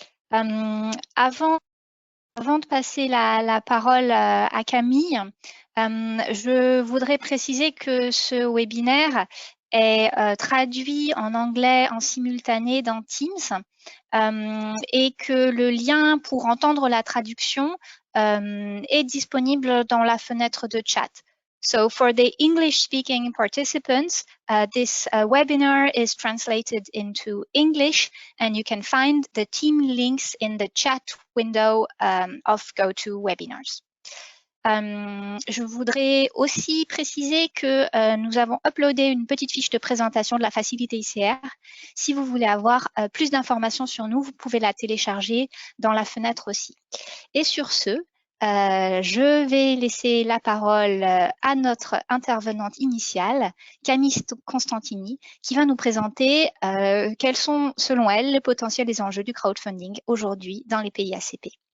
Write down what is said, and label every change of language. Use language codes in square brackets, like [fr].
[fr] Avant de passer la parole à Camille, je voudrais préciser que ce webinaire est traduit en anglais en simultané dans Teams et que le lien pour entendre la traduction est disponible dans la fenêtre de chat. [en] So for the English-speaking participants, this webinar is translated into English, and you can find the team links in the chat window of GoToWebinars. [fr] Je voudrais aussi préciser que nous avons uploadé une petite fiche de présentation de la facilité ICR. Si vous voulez avoir plus d'informations sur nous, vous pouvez la télécharger dans la fenêtre aussi. Et sur ce, je vais laisser la parole à notre intervenante initiale, Camille Constantini, qui va nous présenter quels sont, selon elle, les potentiels et enjeux du crowdfunding aujourd'hui dans les pays ACP.